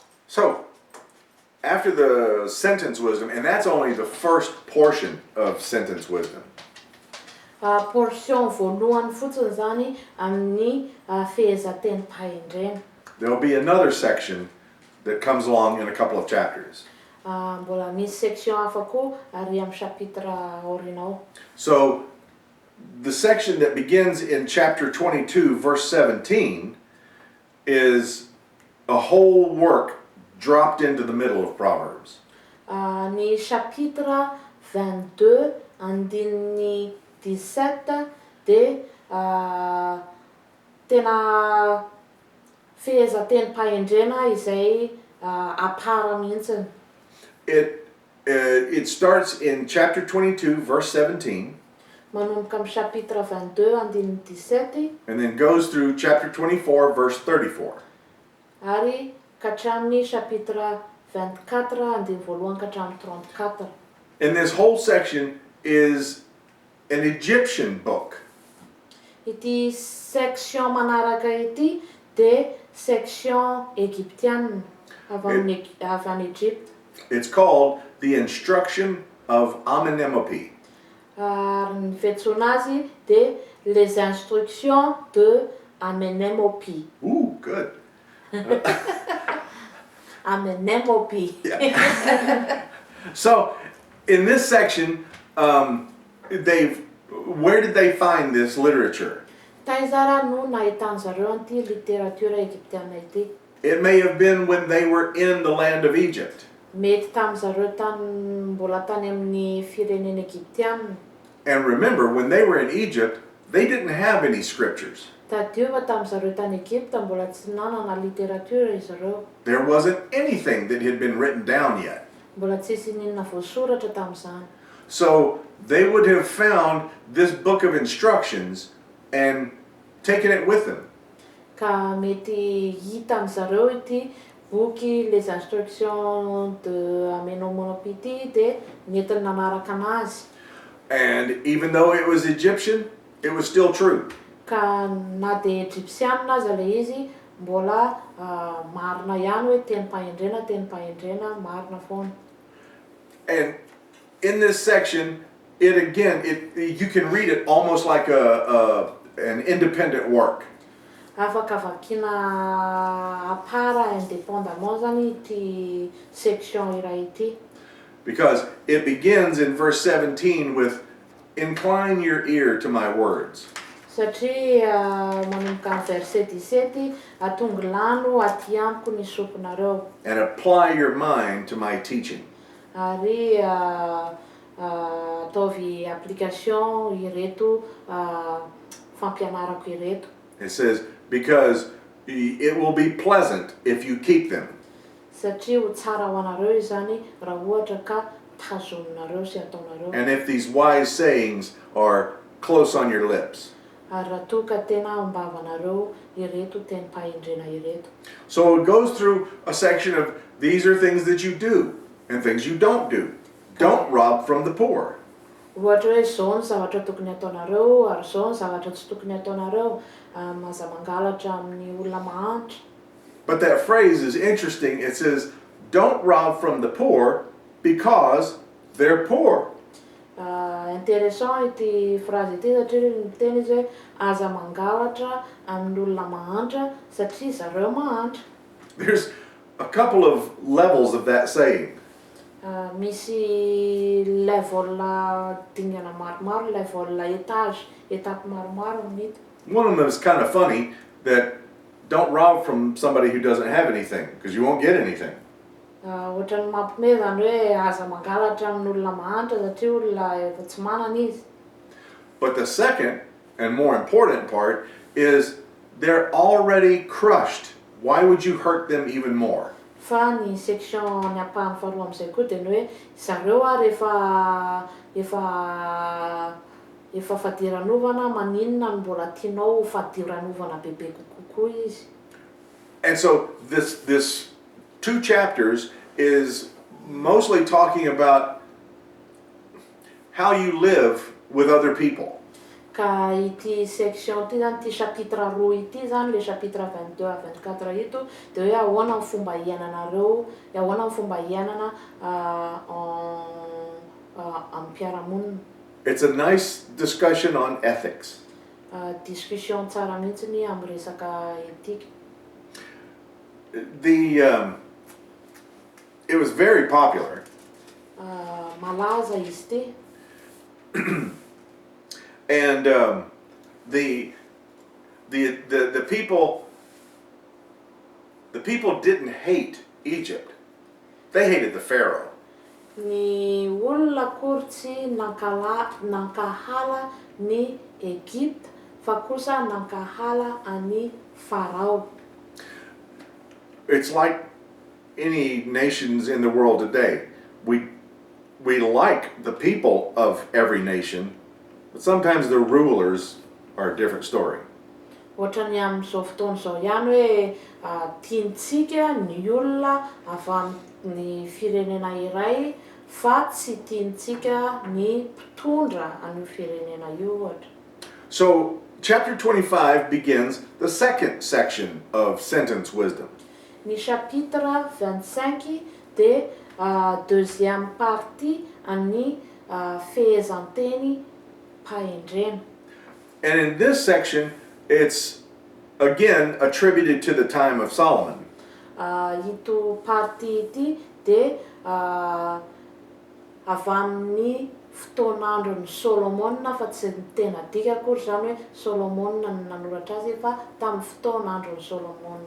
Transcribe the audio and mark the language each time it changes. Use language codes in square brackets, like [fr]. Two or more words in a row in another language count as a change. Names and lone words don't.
[en] So, after the sentence wisdom, and that's only the first portion of sentence wisdom. [mg] Portion voalohany fotsiny zany amin'ny fehezanteny pahendrena. [en] There'll be another section that comes along in a couple of chapters. [mg] Mbola misy section hafa koa ary amin'ny chapitre aorianao. [en] So, the section that begins in chapter 22, verse 17, is a whole work dropped into the middle of Proverbs. [mg] Ny chapitre 22 andininy 17 dia tena fehezanteny pahendrena izay apara mihitsiny. [en] It starts in chapter 22, verse 17, [mg] Manomboka amin'ny chapitre 22 andininy 17 [en] and then goes through chapter 24, verse 34. [mg] ary katramin'ny chapitre 24 andiny voalohany katramin'ny 34. [en] And this whole section is an Egyptian book. [mg] Ity section manaraka ity dia [fr] section égyptienne [mg] avy any Egypte. [en] It's called the Instruction of Amenemope. [mg] Ary ny fiantsoana azy dia les instructions de Amenemope. [en] Ooh, good. Amenemope. Yeah. So, in this section, where did they find this literature? [mg] Taizara no nahitan'zareo an'ity [fr] littérature égyptienne [mg] ity. [en] It may have been when they were in the land of Egypt. [mg] Mety tamin'zareo mbola tany amin'ny firenena égyptienne. [en] And remember, when they were in Egypt, they didn't have any scriptures. [mg] Tadiova tamin'zareo tany Egypte mbola tsy nanana littérature izareo. [en] There wasn't anything that had been written down yet. [mg] Mbola tsisy ninona voasoratra tamin'izany. [en] So they would have found this book of instructions and taken it with them. [mg] Ka mety hita amin'zareo ity boky les instructions de Amenemope ity dia netiny nanaraka anazy. [en] And even though it was Egyptian, it was still true. [mg] Ka na dia egyptianina aza le izy mbola marina ihany hoe teny pahendrena marina foana. [en] And in this section, you can read it almost like an independent work. [mg] Afaka vakiana apara indépendamment zany ity section iray ity. [en] Because it begins in verse 17 with, "Incline your ear to my words." [mg] Satria manomboka amin'ny verset 17 atongelano aty amiko ny soponareo [en] "And apply your mind to my teaching." [mg] ary ataovy application ireto fampianarako ireto. [en] It says, "Because it will be pleasant if you keep them." [mg] Satria ho tsara ho anareo izany raha ohatra ka tazominareo sy ataonareo. [en] "And if these wise sayings are close on your lips." [mg] Ary raha toa ka tena ombavanareo ireto teny pahendrena ireto. [en] So it goes through a section of these are things that you do and things you don't do. Don't rob from the poor. [mg] Ohatra hoe zao ny zavatra tokony ataonareo ary zao ny zavatra tsy tokony ataonareo, aza mangalatra amin'ny olona mahantra. [en] But that phrase is interesting. It says, "Don't rob from the poor because they're poor." [mg] Intéressant ity phrase ity satria miteny izy hoe aza mangalatra amin'ny olona mahantra satria zareo mahantra. [en] There's a couple of levels of that saying. [mg] Misy level dingana maromaro, level étape maromaro amin'ito. [en] One of them is kind of funny, that don't rob from somebody who doesn't have anything, because you won't get anything. [mg] Ohatran'ny mampiomehy zany hoe aza mangalatra amin'olona mahantra satria olona efa tsy manana izy. [en] But the second and more important part is they're already crushed. Why would you hurt them even more? [mg] Fa ny section ny ampahany faharoa amin'izay koa dia ny hoe zareo ary efa fadiranovana maninona no mbola tianao fadiranovana bebe kokoa izy. [en] And so this 2 chapters is mostly talking about how you live with other people. [mg] Ka ity section ity zany, ity chapitre 2 ity zany, [fr] le chapitre 22 à 24 [mg] ito, de hoe ahoana ny fomba iainanareo, ahoana ny fomba iainana amin'ny mpiara-monina. [en] It's a nice discussion on ethics. [mg] Discussion tsara mihitsy amin'ny resaka etika. [en] It was very popular. [mg] Malaza izy ty. [en] And the people didn't hate Egypt. They hated the Pharaoh. [mg] Ny olona akory tsy nankahala ny Egypte fa kosa nankahala any Farao. [en] It's like any nations in the world today. We like the people of every nation, but sometimes the rulers are a different story. [mg] Ohatrany amin'izao fotoana izao ihany hoe tiantsika ny olona avy amin'ny firenena iray fa tsy tiantsika ny mpitondra an'io firenena io ohatra. [en] So chapter 25 begins the second section of sentence wisdom. [mg] Ny chapitre 25 de [fr] deuxième partie [mg] any fehezanteny pahendrena. [en] And in this section, it's again attributed to the time of Solomon. [mg] Ito partie ity de avy amin'ny fotoan'andron'ny Solomona fa tsy tena dika akory zany hoe Solomona no nanoratra azy fa tamin'ny fotoan'andron'ny Solomona.